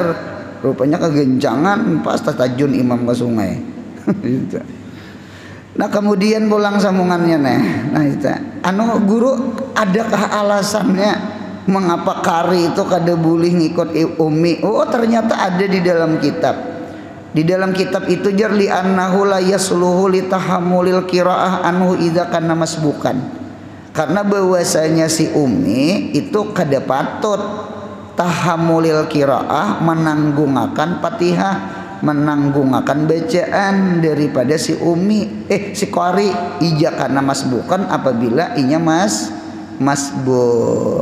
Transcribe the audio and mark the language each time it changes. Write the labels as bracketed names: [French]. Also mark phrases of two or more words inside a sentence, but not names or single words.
[Banjar] Rupanya kegencangan pas tajun imam ke sungai. Nah kemudian pulang sambungannya nih. Nah itu, anu guru adakah alasannya? Mengapa kari itu kada boleh ngikut umi? Oh ternyata ada di dalam kitab. Di dalam kitab itu jar [Arabic] لـ أنه لا يصلح لـ تحمل القراءة عنه إذا كان مسبوقا. [Banjar] Karena bahwasanya si Umi itu kada patut [Arabic] تحمل القراءة [Banjar] menanggungakan Fatihah, menanggungakan bacaan daripada si Umi si qari [Arabic] إذا كان مسبوقا [Banjar] apabila inya masbuk.